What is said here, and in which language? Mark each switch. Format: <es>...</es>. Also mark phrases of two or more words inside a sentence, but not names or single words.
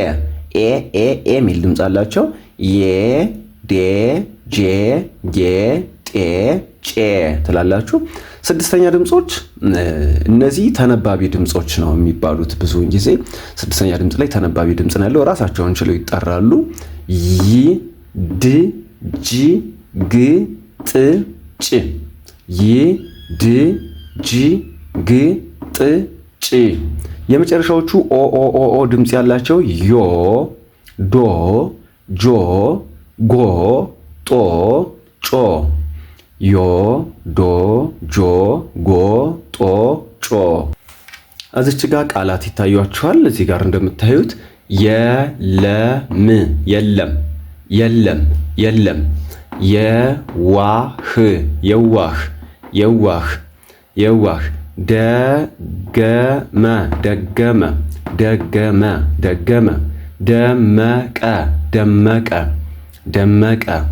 <am>ኤ ሚል ድምጽ አላቸው። የ ዴ ጄ ጌ ጤ ጬ ትላላችሁ። ስድስተኛ ድምጾች እነዚህ ተነባቢ ድምጾች ነው የሚባሉት። ብዙውን ጊዜ ስድስተኛ ድምጽ ላይ ተነባቢ ድምጽ ነው ያለው። ራሳቸውን ችለው ይጠራሉ። ይ ድ ጂ ግ ጥ ጭ ይ ድ ጂ ግ ጥ ጭ። የመጨረሻዎቹ ኦ ድምጽ ያላቸው ዮ ዶ ጆ ጎ ጦ ጮ ዮ ዶ ጆ ጎ ጦ ጮ። እዚች ጋር ቃላት ይታያችኋል። እዚህ ጋር እንደምታዩት የለም የለም የለም የለም፣ የዋህ የዋህ የዋህ የዋህ፣ ደገመ ደገመ ደገመ ደገመ፣ ደመቀ ደመቀ ደመቀ፣</am>